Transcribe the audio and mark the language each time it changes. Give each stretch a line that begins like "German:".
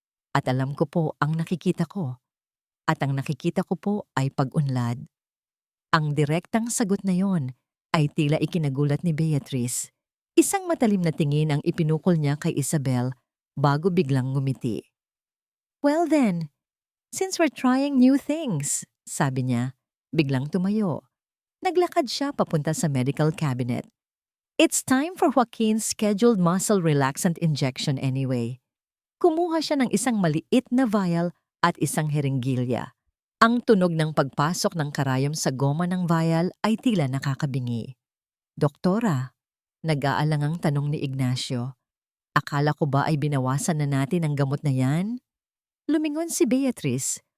Filipino: At alam ko po ang nakikita ko. At ang nakikita ko po ay pag-unlad." Ang direktang sagot na yon ay tila ikinagulat ni Beatrice. Isang matalim na tingin ang ipinukol niya kay Isabel bago biglang ngumiti.
English: "Well then, since we're trying new things,"
Filipino: sabi niya, biglang tumayo. Naglakad siya papunta sa medical cabinet.
English: "It's time for Joaquin's scheduled muscle relaxant injection anyway."
Filipino: Kumuha siya ng isang maliit na vial at isang herenggilya. Ang tunog ng pagpasok ng karayom sa goma ng vial ay tila nakakabingi. "Doktora," nag-aalangang tanong ni Ignacio, "akala ko ba ay binawasan na natin ang gamot na yan?" Lumingon si Beatrice